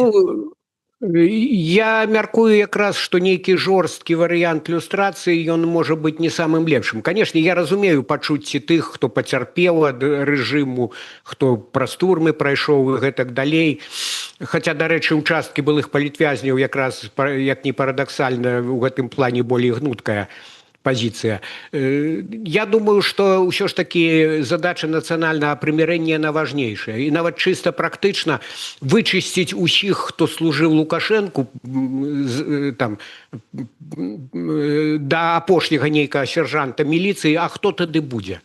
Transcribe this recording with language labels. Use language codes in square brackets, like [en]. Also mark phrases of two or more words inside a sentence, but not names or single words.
[be] Ну, я мяркую якраз, што нейкі жорсткі варыянт ілюстрацыі, ён можа быць не самым лепшым. Канешне, я разумею пачуцці тых, хто пацярпеў ад рэжыму, хто праз турмы прайшоў і гэтак далей. Хаця, дарэчы, участкі былых палітвязняў якраз, як не парадаксальна, у гэтым плане болей гнуткая позиция. [ru] Я думаю, что [be] ўсё ж таки задача нацыянальнага прымірэння на важнейшая. І нават чыста практычна вычысціць усіх, хто служыў Лукашэнку там, да апошняга нейкага сержанта міліцыі, а хто тады будзе?